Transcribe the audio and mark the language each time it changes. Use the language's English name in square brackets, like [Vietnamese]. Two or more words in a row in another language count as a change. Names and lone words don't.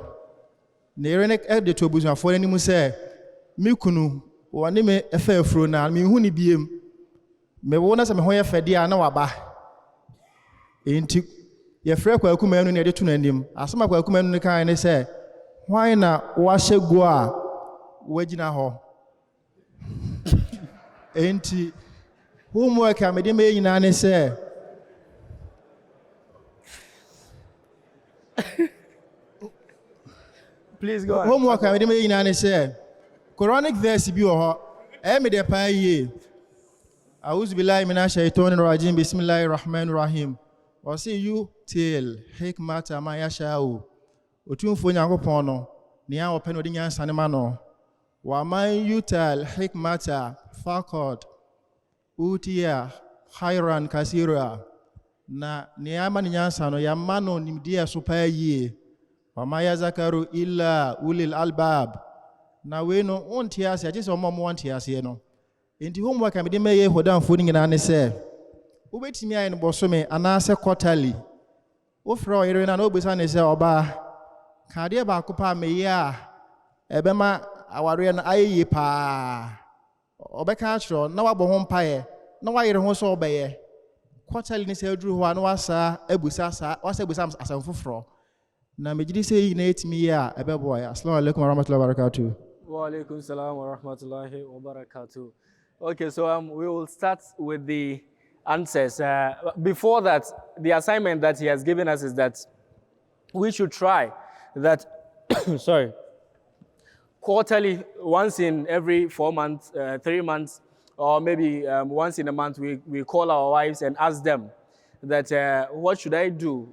[Akan] Ne rene e de to busuafo ani mu say me kunu wɔne me ɛfa afuro na mehu ne biem mewo na sɛ me ho yɛ fɛde a na waba enti yɛfrɛ Kwaku Manu ne yɛde to n'anim asɛm a Kwaku Manu ne kan ne sɛ hwan na wahyɛ go a wagyina hɔ enti homework a mede mɛyɛ nyinaa ne sɛ [English] Please go on. [Akan] Homework a mede mɛyɛ nyinaa ne sɛ [English] Quranic verse [Akan] bi wɔ hɔ ɛyɛ mede paa yie [Arabic] أعوذ بالله من الشيطان الرجيم بسم الله الرحمن الرحيم [Akan] ɔse [Arabic] يؤتي الحكمة من يشاء [Akan] otumfo Nyankopɔn no nea ɔpɛ no ɔde nyansa ne ma no [Arabic] ومن يؤت الحكمة فقد أوتي خيرا كثيرا [Akan] na nea ama ne nyansa no yɛama no nimdeɛ so paa yie [Arabic] وما يذكر إلا أولو الألباب [Akan] na we no onte ase agye sɛ ɔmo wonte ase no enti homework a mede mɛyɛ hodamfo no nyinaa ne sɛ wobɛtumi ayɛ no bɔsome anaasɛ quarterly wofrɛ ɔyere no na wobɛsa ne sɛ ɔbaa ka adeɛ baako paa meyɛ a ɛbɛma awareɛ no ayɛ yie paa ɔbɛka akyerɛ na wabɔ ho mpaeɛ na wayere ho sɛ ɔbɛyɛ quarterly ne sɛ aduru hɔ a na wasa abusa asɛm foforɔ na megyedi sɛ yi na ɛtumi yɛ a ɛbɛboa [Arabic] السلام عليكم ورحمة الله وبركاته. وعليكم السلام ورحمة الله وبركاته. [English] Okay, so we will start with the answers. Before that, the assignment that he has given us is that we should try that, sorry, quarterly, once in every 4 months, 3 months, or maybe once in a month, we call our wives and ask them that, what should I do?